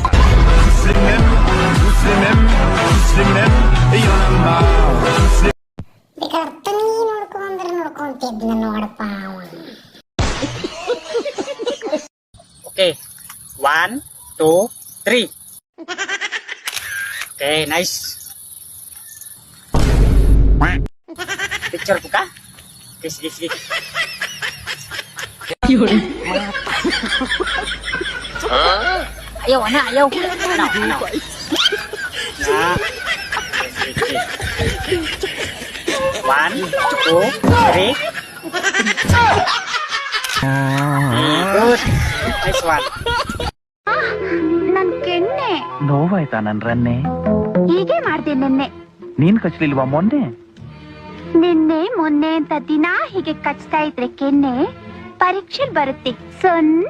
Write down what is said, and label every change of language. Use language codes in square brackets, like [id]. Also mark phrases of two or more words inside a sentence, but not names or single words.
[en] ಓಕೆ 1 2 3. okay nice. [id] Picture buka? Yes. Ayo, anak, ayo. No. [en] Nah. 1 2 3. Good. Nice one. [kn] ನನ್ ಕೆನ್ನೆ ನೋವಾಯ್ತಾ ನನ್ ರನ್ನೆ? ಹೀಗೆ ಮಾಡ್ದೆ ನಿನ್ನೆ. ನೀನ್ ಕಚ್ಲಿಲ್ವಾ ಮೊನ್ನೆ? ನಿನ್ನೆ ಮೊನ್ನೆ ಅಂತ ದಿನ ಹೀಗೆ ಕಚ್ತಾ ಇದ್ರೆ ಕೆನ್ನೆ ಪರೀಕ್ಷೆ ಬರುತ್ತೆ. 0.